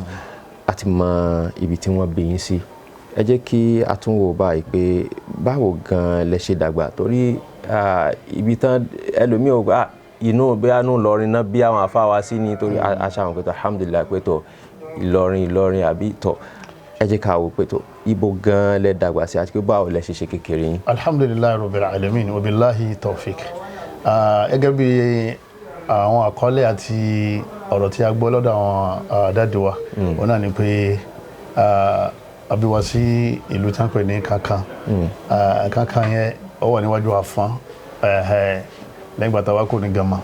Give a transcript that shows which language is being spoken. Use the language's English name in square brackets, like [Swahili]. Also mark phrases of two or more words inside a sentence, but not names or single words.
[Yoruba] Àti mọ ibi tí wọ́n bí yín sí. Ẹ jẹ́ kí a tún wò báyìí pé báwo gan lẹ ṣe dàgbà, torí ibi tán ẹlòmíì ò gbà inú bí àánú Ìlọrin náà bí àwọn àfáà wa sí ni, torí aṣáwọn pé tó alhamdulillah pé tó Ìlọrin àbí tó. Ẹ jẹ́ ká wò pé tó ibo gan lẹ dàgbà sí àti pé báwo lẹ ṣe kékeré yín. [Arabic] الحمد لله رب العالمين وبالله التوفيق. [Yoruba] Gẹ́gẹ́ bí àwọn àkọlé àti ọ̀rọ̀ tí a gbọ́ lọ́dọ̀ àwọn dáàdì wa, wọ́n náà ni pé a bí wa sí ìlú tí wọ́n pè ní Kankan. Kankan yẹn ó wà níwájú Àfọ̀n, lẹ́yìn gbàtà wa kò ní Gama.